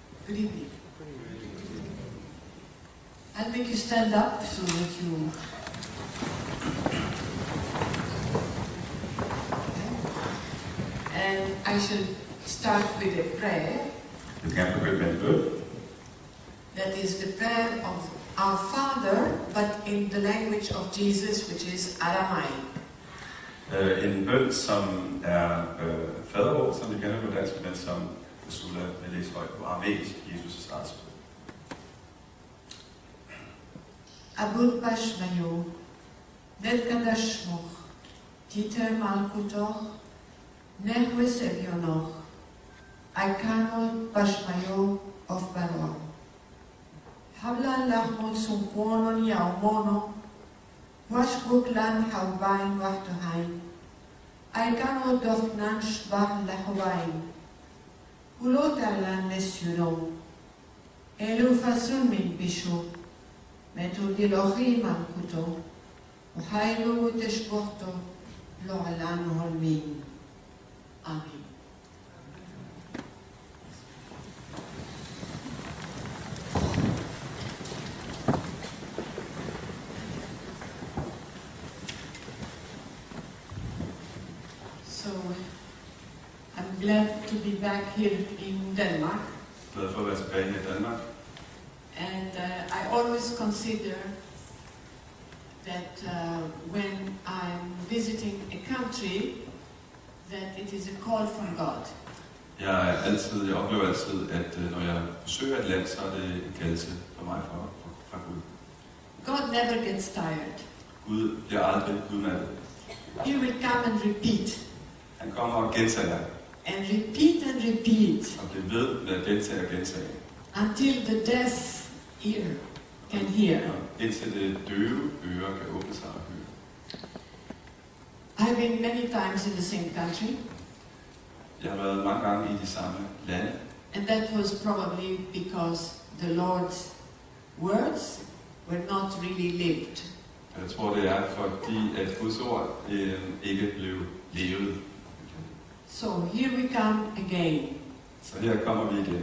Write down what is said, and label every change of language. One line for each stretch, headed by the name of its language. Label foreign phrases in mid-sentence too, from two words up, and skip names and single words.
English: Good evening. I'll make you stand up so that you... And I should start with a prayer.
Danish: Jeg kan begynde med en bøn.
English: That is the prayer of our Father, but in the language of Jesus, which is Aramaic.
Danish: En bøn, som er faderord, som vi kender på dansk, men som Ursula vil læse højt på aramæisk, Jesus' eget sprog.
Classical Syriac: ܐܒܘܢ ܕܒܫܡܝܐ ܢܬܩܕܫ ܫܡܟ ܬܐܬܐ ܡܠܟܘܬܟ ܢܗܘܐ ܨܒܝܢܟ ܐܝܟܢܐ ܕܒܫܡܝܐ ܐܦ ܒܐܪܥܐ. ܗܒ ܠܢ ܠܚܡܐ ܕܣܘܢܩܢܢ ܝܘܡܢܐ ܘܫܒܘܩ ܠܢ ܚܘܒܝܢ ܘܚܛܗܝܢ ܐܝܟܢܐ ܕܐܦ ܚܢܢ ܫܒܩܢ ܠܚܝܒܝܢ ܘܠܐ ܬܥܠܢ ܠܢܣܝܘܢܐ ܐܠܐ ܦܨܢ ܡܢ ܒܝܫܐ ܡܛܠ ܕܕܝܠܟ ܗܝ ܡܠܟܘܬܐ ܘܚܝܠܐ ܘܬܫܒܘܚܬܐ ܠܥܠܡ ܥܠܡܝܢ. Amen.
English: So, I'm glad to be back here in Denmark.
Danish: Glad for at være tilbage her i Danmark.
English: And I always consider that when I'm visiting a country, that it is a call from God.
Danish: Jeg oplever altid, at når jeg besøger et land, så er det en kaldelse for mig fra Gud.
English: God never gets tired.
Danish: Gud bliver aldrig udmattet.
English: He will come and repeat.
Danish: Han kommer og gentager.
English: And repeat.
Danish: Og bliver ved med at gentage og gentage.
English: Until the deaf ear can hear.
Danish: Indtil det døve øre kan åbne sig og høre.
English: I've been many times in the same country.
Danish: Jeg har været mange gange i de samme lande.
English: And that was probably because the Lord's words were not really lived.
Danish: Jeg tror, det er fordi, at Guds ord ikke blev levet.
English: So here we come again.
Danish: Så her kommer vi igen.